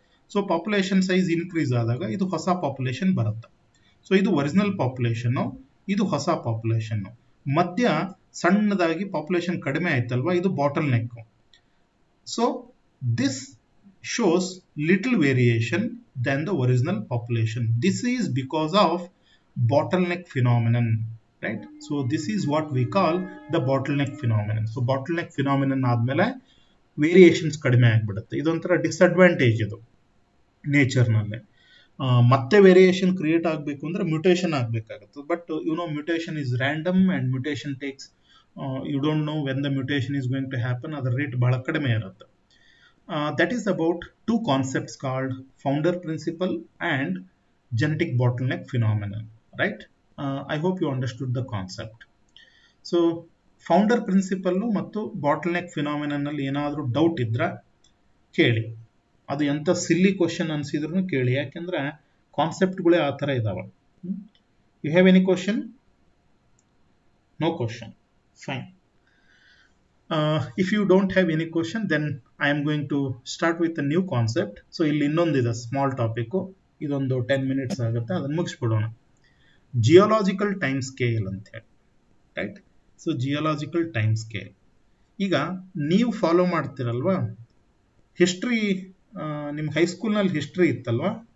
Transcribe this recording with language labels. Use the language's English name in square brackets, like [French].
[Kannada] So population size increase ಆದಾಗ ಇದು ಹೊಸ ಪಾಪ್ಯುಲೇಷನ್ ಬರುತ್ತೆ. ಸೊ ಇದು ಒರಿಜಿನಲ್ ಪಾಪ್ಯುಲೇಷನ್, ಇದು ಹೊಸ ಪಾಪ್ಯುಲೇಷನ್. ಮಧ್ಯ ಸಣ್ಣದಾಗಿ ಪಾಪ್ಯುಲೇಷನ್ ಕಡಿಮೆ ಆಯ್ತಲ್ವಾ, ಇದು bottle neck. [English] So this shows little variation than the original population. This is because of bottleneck phenomenon, right? So this is what we call the bottleneck phenomenon. [Kannada] So bottleneck phenomenon ಆದ್ಮೇಲೆ variations ಕಡಿಮೆ ಆಗ್ಬಿಡುತ್ತೆ. ಇದೊಂಥರ disadvantage ಇದು ನೇಚರ್ನಲ್ಲಿ. ಮತ್ತೆ variation create ಆಗಬೇಕು ಅಂದ್ರೆ mutation ಆಗಬೇಕಾಗುತ್ತೆ. [English] But you know mutation is random and mutation takes, you don't know when the mutation is going to happen. [Kannada] ಅದರ rate ಬಹಳ ಕಡಿಮೆ ಇರುತ್ತೆ. [English] That is about 2 concepts called founder principle and genetic bottleneck phenomenon, right? I hope you understood the concept. [Kannada] So founder principle ಮತ್ತು bottleneck phenomenon ನಲ್ಲಿ ಏನಾದರೂ doubt ಇದ್ರೆ ಕೇಳಿ. ಅದು ಎಂತ ಸಿಲ್ಲಿ ಕ್ವಶನ್ ಅನ್ಸಿದ್ರು ಕೇಳಿ, ಯಾಕೆಂದ್ರೆ ಕಾನ್ಸೆಪ್ಟ್ಗಳೇ ಆ ಥರ ಇದಾವೆ. [English] You have any question? No question, fine. If you don't have any question, then I am going to start with a new concept. [Kannada] So ಇಲ್ಲಿ ಇನ್ನೊಂದಿದೆ ಸ್ಮಾಲ್ ಟಾಪಿಕ್, ಇದೊಂದು 10 ಮಿನಿಟ್ಸ್ ಆಗುತ್ತೆ, ಅದನ್ನು ಮುಗಿಸ್ಬಿಡೋಣ. ಜಿಯೋಲಾಜಿಕಲ್ ಟೈಮ್ ಸ್ಕೇಲ್ ಅಂತ ಹೇಳಿ, right? So geological time scale. ಈಗ ನೀವು follow ಮಾಡ್ತಿರಲ್ವಾ history, ನಿಮ್ಮ ಹೈಸ್ಕೂಲ್ನಲ್ಲಿ ಹಿಸ್ಟ್ರಿ ಇತ್ತಲ್ವಾ?